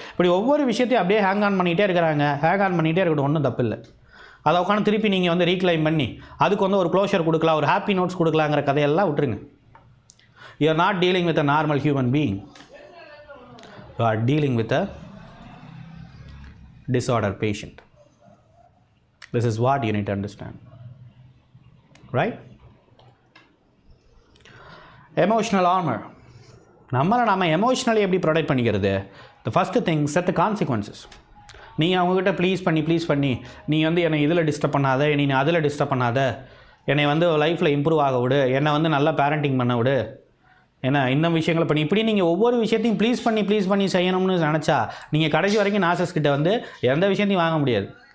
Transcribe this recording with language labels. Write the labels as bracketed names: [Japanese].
[Tamil] இப்படி ஒவ்வொரு விஷயத்தையும் அப்படியே ஹேங் ஆன் பண்ணிகிட்டே இருக்கிறாங்க. ஹேங் ஆன் பண்ணிகிட்டே இருக்கட்டும், ஒன்றும் தப்பு இல்லை. அதை உட்காந்து திருப்பி நீங்கள் வந்து ரீக்ளைம் பண்ணி அதுக்கு வந்து ஒரு க்ளோஷர் கொடுக்கலாம், ஒரு ஹாப்பி நோட்ஸ் கொடுக்கலாங்கிற கதையெல்லாம் விட்டுருங்க. [English] You are not dealing with a normal human being, you are dealing with a disorder patient. This is what you need to understand, right? Emotional armor. [Tamil] நம்மளை நம்ம எமோஷ்னலி எப்படி ப்ரொடெக்ட் பண்ணிக்கிறது? [English] The first thing, set the consequences. [Tamil] நீ அவங்கக்கிட்ட please பண்ணி நீ வந்து என்னை இதில் டிஸ்டர்ப் பண்ணாத, நீ அதில் டிஸ்டர்ப் பண்ணாத, என்னை வந்து லைஃப்பில் இம்ப்ரூவ் ஆக விடு, என்னை வந்து நல்லா பேரண்டிங் பண்ண விடு, ஏன்னா இன்னும் விஷயங்களை பண்ணி, இப்படி நீங்கள் ஒவ்வொரு விஷயத்தையும் ப்ளீஸ் பண்ணி செய்யணும்னு நினச்சா நீங்கள் கடைசி வரைக்கும் நார்சிசிஸ்ட் கிட்ட வந்து எந்த விஷயத்தையும் வாங்க முடியாது.